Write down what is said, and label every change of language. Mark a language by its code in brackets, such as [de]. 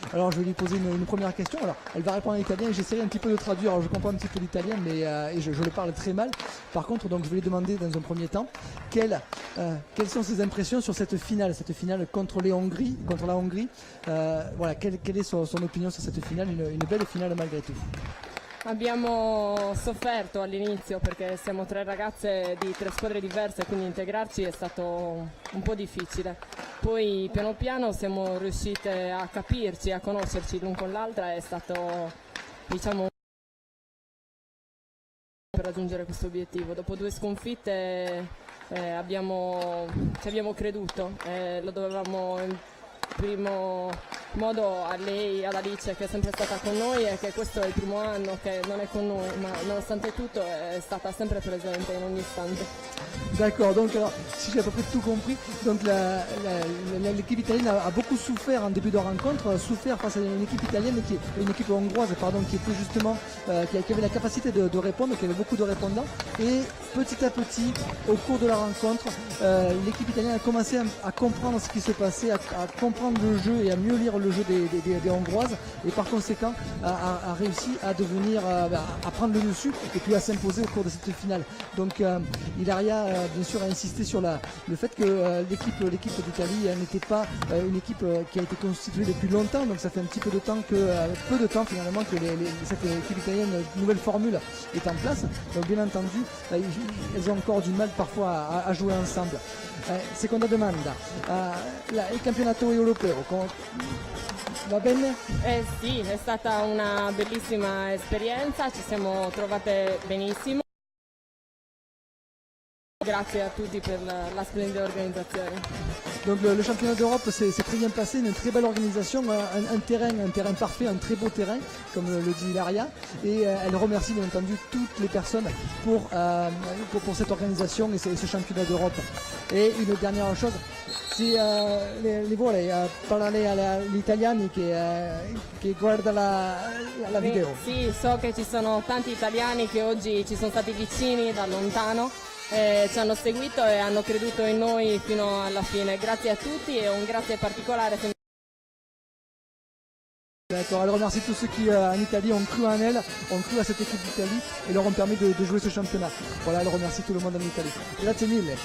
[fr] Alors je vais lui poser une première question. Alors elle va répondre en italien, j'essaierai un petit peu de traduire. Alors je comprends un petit peu l'italien, mais et je le parle très mal. Par contre, donc je vais lui demander dans un premier temps quelles sont ses impressions sur cette finale contre la Hongrie. Voilà, quelle est son opinion sur cette finale, une belle finale malgré tout. [it] Abbiamo sofferto all'inizio perché siamo tre ragazze di tre squadre diverse, quindi integrarci è stato un po' difficile. Poi piano piano siamo riuscite a capirci, a conoscerci l'un con l'altra, è stato, diciamo, per raggiungere questo obiettivo. Dopo 2 sconfitte ci abbiamo creduto, lo dovevamo in primo modo a lei, ad Alice che è sempre stata con noi e che questo è il primo anno che non è con noi, ma nonostante tutto è stata sempre presente in ogni istante. [fr] D'accord, donc alors, si j'ai à peu près tout compris, donc l'équipe italienne a beaucoup souffert en début de rencontre, souffert face à une équipe italienne, une équipe hongroise, pardon, qui était justement, qui avait la capacité de répondre, qui avait beaucoup de répondants, et petit à petit, au cours de la rencontre, l'équipe italienne a commencé à comprendre ce qui se passait, à comprendre le jeu et à mieux lire le jeu des Hongroises, et par conséquent a réussi à devenir, à prendre le dessus et puis à s'imposer au cours de cette finale. Donc Hilaria bien sûr a insisté sur le fait que l'équipe d'Italie n'était pas une équipe qui a été constituée depuis longtemps, donc ça fait un petit peu de temps finalement que cette équipe italienne, nouvelle formule, est en place. Donc bien entendu elles ont encore du mal parfois à jouer ensemble. [it] Seconda domanda, il campionato europeo va bene? Sì, è stata una bellissima esperienza, ci siamo trovate benissimo. Grazie a tutti per la splendida organisation. [fr] Donc le championnat d'Europe s'est très bien passé, une très belle organisation, un terrain parfait, un très beau terrain, comme le dit Hilaria. Et elle remercie bien entendu toutes les personnes pour cette organisation et ce championnat d'Europe. Et une dernière chose, [it] si le vuole parlare agli italiani che guarda la video. Sì, so che ci sono tanti italiani che oggi ci sono stati vicini da lontano. Ci hanno seguito e hanno creduto in noi fino alla fine. Grazie a tutti et un grazie particolare. [fr] D'accord, elle remercie tous ceux qui en Italie ont cru en elle, ont cru à cette équipe d'Italie et leur ont permis de jouer ce championnat. Voilà, elle remercie tout le monde en Italie. [it] Grazie mille.